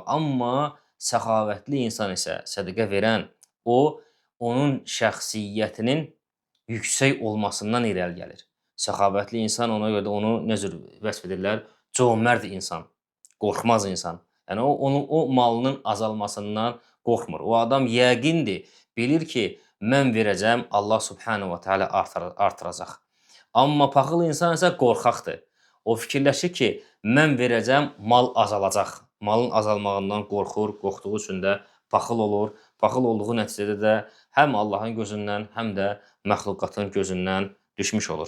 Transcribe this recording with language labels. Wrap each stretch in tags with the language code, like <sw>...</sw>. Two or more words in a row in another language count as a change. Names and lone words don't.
<az>Amma səxavətli insan isə, sədəqə verən, onun şəxsiyyətinin yüksək olmasından irəli gəlir. Səxavətli insan ona görə də onu necə vəsf edirlər? Cömərd insan, qorxmaz insan. Yəni o malının azalmasından qorxmur. O adam yəqindir, bilir ki, mən verəcəm, Allah</az> <ar>سبحانه وتعالى</ar> <az>artıracaq. Amma paxıl insan isə qorxaqdır. O fikirləşir ki, mən verəcəm, mal azalacaq. Malın azalmağından qorxduğu üçün də paxıl olur. Paxıl olduğu nəticədə də həm Allahın gözündən, həm də məxluqatın gözündən düşmüş olur.</az>